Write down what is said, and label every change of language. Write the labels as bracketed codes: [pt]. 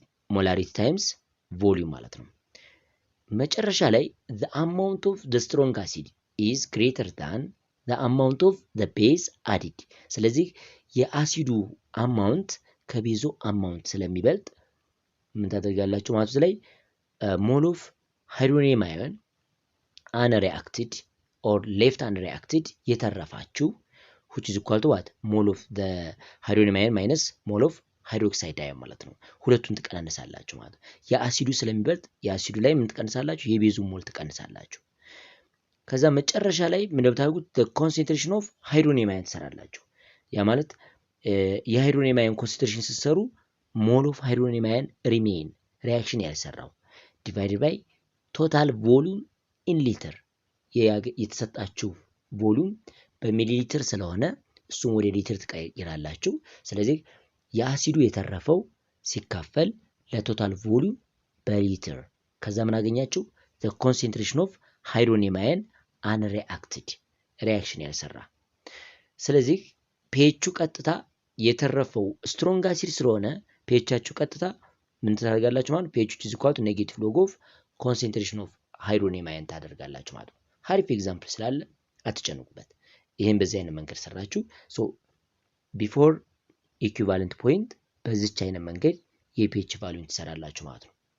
[en] molarity times volume [am] ማለት ነው። መጨረሻ ላይ [en] the amount of the strong acid is greater than the amount of the base added። [am] ስለዚህ የአሲዱ አማውንት ከቤዙ አማውንት ስለሚበልጥ ምን ታደርጋላችሁ ማለት ላይ [en] mole of hydronium ion unreacted or left unreacted [am] የተረፋችሁ [en] which is equal to what mole of the hydronium ion minus mole of hydroxide ion [am] ማለት ነው። ሁለቱን ትቀናነሳላችሁ ማለት የአሲዱ ስለሚበልጥ የአሲዱ ላይ ምን ትቀንሳላችሁ? የቤዙ ሞል ትቀንሳላችሁ። ከዛ መጨረሻ ላይ ምን እንደምታደርጉት [en] the concentration of hydronium ion [am] ትሰራላችሁ። ያ ማለት የሃይድሮኒየም አየን ኮንሰንትሬሽን ስትሰሩ [en] mole of hydronium ion remain [am] ሪአክሽን ያልሰራው [en] divided by total volume in liter [am] የተሰጣችሁ ቮሊዩም በሚሊሊትር ስለሆነ እሱም ወደ ሊትር ትቀይራላችሁ። ስለዚህ የአሲዱ የተረፈው ሲካፈል ለቶታል ቮሊዩም በሊትር ከዛ ምን አገኛችሁ? [en] the concentration of hydronium ion unreacted [am] ሪአክሽን ያልሰራ ስለዚህ ፒኤቹ ቀጥታ የተረፈው ስትሮንግ አሲድ ስለሆነ ፒኤቻችሁ ቀጥታ ምን ታደርጋላችሁ ማለት [en] ፒኤች ኢዝ ኢኳል ቱ ኔጌቲቭ ሎግ ኦፍ ኮንሰንትሬሽን ኦፍ ሃይድሮኒየም አየን [am] ታደርጋላችሁ ማለት ነው። ሀሪፍ ኤግዛምፕል ስላለ አትጨንቁበት። ይሄን በዚህ አይነት መንገድ ሰራችሁ። [en] ሶ ቢፎር ኢኩቫለንት ፖይንት [am] በዚች አይነት መንገድ የፒኤች ቫልዩን ትሰራላችሁ ማለት ነው።